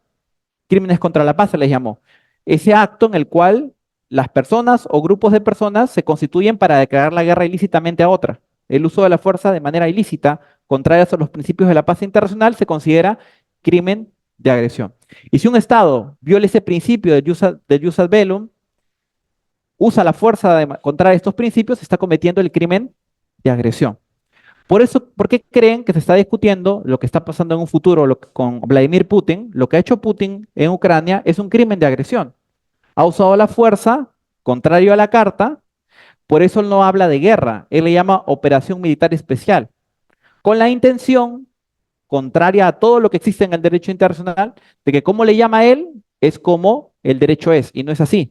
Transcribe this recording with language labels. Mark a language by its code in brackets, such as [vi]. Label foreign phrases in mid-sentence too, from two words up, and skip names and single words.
[es] Crímenes contra la paz se les llamó. Ese acto en el cual las personas o grupos de personas se constituyen para declarar la guerra ilícitamente a otra. El uso de la fuerza de manera ilícita, contraria a los principios de la paz internacional, se considera crimen de agresión. Y si un Estado viola ese principio del [la] jus ad bellum, [es] usa la fuerza contraria a estos principios, está cometiendo el crimen de agresión. Por eso, ¿por qué creen que se está discutiendo lo que está pasando en un futuro con Vladimir Putin? Lo que ha hecho Putin en Ucrania es un crimen de agresión. Ha usado la fuerza contrario a la carta, por eso él no habla de guerra, él le llama operación militar especial, con la intención, contraria a todo lo que existe en el derecho internacional, de que como le llama él, es como el derecho es, y no es así.